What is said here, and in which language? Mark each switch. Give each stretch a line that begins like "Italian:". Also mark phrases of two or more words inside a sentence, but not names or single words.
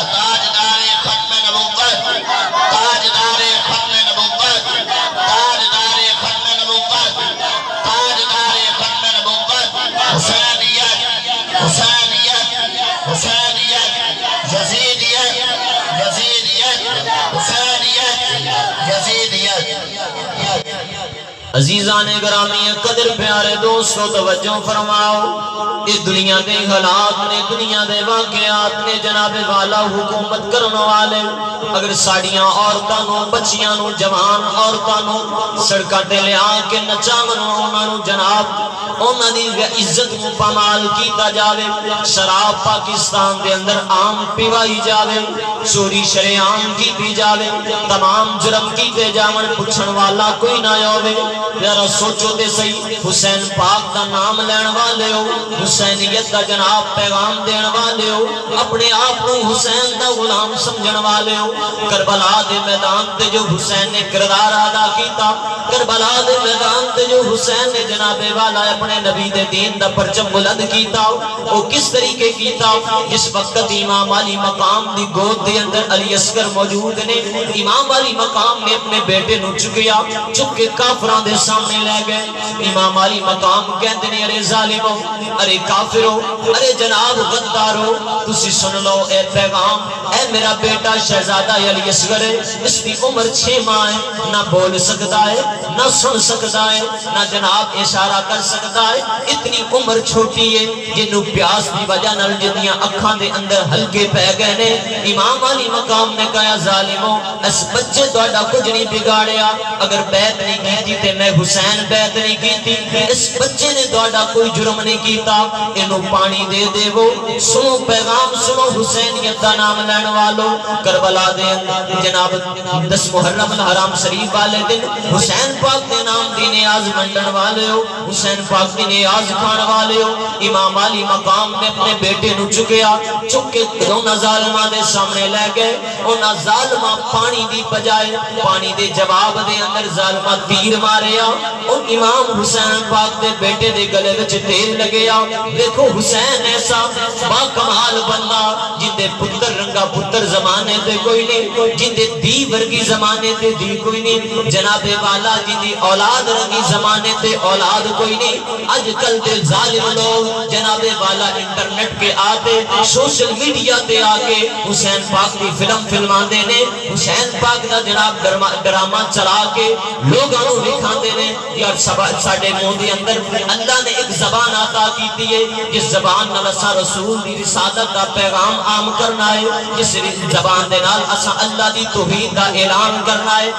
Urdu: تاجدار ختم نبوت، تاجدار ختم نبوت، تاجدار ختم نبوت، تاجدار ختم نبوت، حسینیت حسینیت حسینیت، یزیدیت یزیدیت، حسینیت یزیدیت۔
Punjabi: عزیزان گرامی قدر پیارے دوستو توجہ فرماؤ، اس دنیا دے حالات نے، دنیا دے واقعات نے جناب والا حکومت کرنے والے اگر ساڑیاں عورتاں نو، بچیاں نو، جوان عورتاں نو سڑکاں تے لے آ کے نچاون، انہاں نو جناب انہاں دی عزت نو پامال کیتا جاوے، شراب پاکستان دے اندر عام پیوائی جاوے، چوری شریعام کیتی جاوے، تمام جرم کیتے جاون، پوچھن والا کوئی نہ ہوے۔ ذرا سوچو تے صحیح، حسین پاک دا نام لین والے ہو، حسینیت دا جناب پیغام دین والے ہو، اپنے آپ کو حسین دا غلام سمجھن والے ہو، کربلا دے میدان تے جو حسین نے کردار ادا کیتا، کربلا دے میدان تے جو حسین نے جناب والا اپنے نبی دے دین دا پرچم بلند کیتا، وہ کس طریقے کیتا؟ جس وقت امام علی مقام دی گود دے اندر علی اصغر موجود نے، امام علی مقام نے اپنے بیٹے نو چکیا، چک کے کافراں دے سامنے لے گئے۔ امام علی مقام کہندے نے ارے ظالمو، ارے کافرو، ارے جناب غدارو، تسی سن لو اے پیغام، اے میرا بیٹا شہزادہ علی اصغر ہے،
Urdu: اس کی عمر 6 ماہ ہے، نہ بول سکتا ہے، نہ سن سکتا ہے، نہ جناب اشارہ کر سکتا ہے، اتنی عمر چھوٹی ہے،
Punjabi: جنہوں پیاس دی وجہ نال جنیاں اکھاں دے اندر ہلکے پہ گئے نے۔ امام علی مقام نے کہا ظالمو، اس بچے دوڑا کچھ نہیں بگاڑیا، اگر بیعت نہیں کیتی تے میں حسین بیعت نہیں کیتی، اس بچے نے دوڑا کوئی جرم نہیں کیتا، انہوں پانی دے دے وہ، سنو پیغام سنو حسینیت دا نام لین والو، کربلا دے جناب 10 محرم الحرام شریف والے دن حسین پاک دے نام دی نیاز منڈن والے ہو، حسین پاک دی نیاز کھان والے ہو۔ امام علی مقام نے اپنے بیٹے نو چکیا، چک کے دونوں ظالمہ دے سامنے لے گئے، انہاں ظالمہ پانی دی بجائے پانی دے جواب دے اندر ظالمہ تیر ماریا، اور امام حسین پاک دے بیٹے دے گلے وچ تیل لگیا۔ دیکھو حسین ایسا با کمال بندہ جن جندے پتر رنگا پتر زمانے تے کوئی نہیں، جندے دی ورگی زمانے تے دی کوئی نہیں، جناب والا جندی اولاد رنگی زمانے تے اولاد کوئی نہیں۔ آج کل دے ظالم لوگ جناب والا انٹرنیٹ کے آتے
English: social media
Punjabi: تے آکے حسین پاک کی فلمان دینے، حسین پاک دا جناب ڈرامہ چلا کے لوگاں نو دکھاندے نے۔ یار ساڈے منہ دے اندر اللہ نے ایک زبان عطا کیتی ہے، جس زبان نال اساں رسول دی رسالت دا پیغام عام کرنا ہے، جس زبان دے نال اساں اللہ دی توحید دا اعلان کرنا ہے۔